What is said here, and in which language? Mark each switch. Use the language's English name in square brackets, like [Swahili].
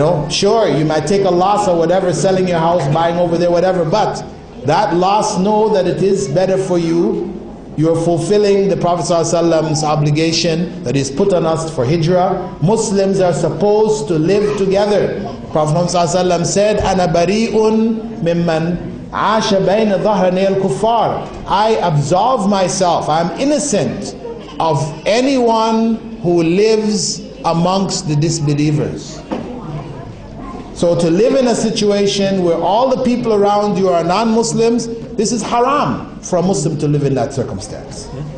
[English] Sure, you might take a loss or whatever, selling your house, buying over there, whatever, but that loss, know that it is better for you you're fulfilling the Prophet ﷺ's obligation that is put on us for hijrah. Muslims are supposed to live together. Prophet ﷺ said, [Arabic] أَنَا بَرِيءٌ مِمَّنْ عَاشَ بَيْنَ ظَهْرَنِيَ الْكُفَّارِ. [English] I absolve myself, I am innocent of anyone who lives amongst the disbelievers. So to live in a situation where all the people around you are non-Muslims, this is haram for a Muslim to live in that circumstance.